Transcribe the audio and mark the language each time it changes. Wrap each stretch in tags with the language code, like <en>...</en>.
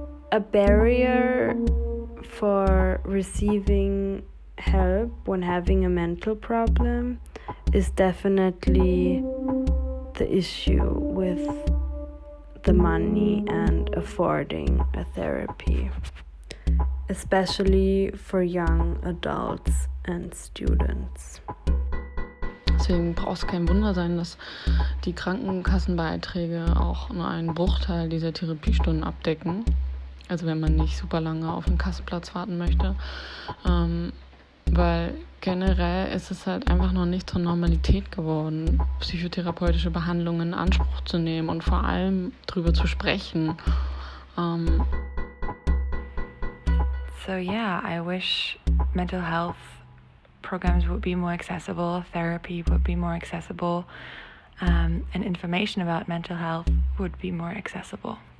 <en>A barrier for receiving help when having a mental problem is definitely the issue with the money and affording a therapy, especially for young adults and students.</en> <de>Deswegen braucht es kein Wunder sein, dass die Krankenkassenbeiträge auch nur einen Bruchteil dieser Therapiestunden abdecken. Also wenn man nicht super lange auf einen Kassenplatz warten möchte. Weil generell ist es halt einfach noch nicht zur Normalität geworden, psychotherapeutische Behandlungen in Anspruch zu nehmen und vor allem drüber zu sprechen.</de> <en>So yeah, I wish mental health programs would be more accessible, therapy would be more accessible, and information about mental health would be more accessible.</en>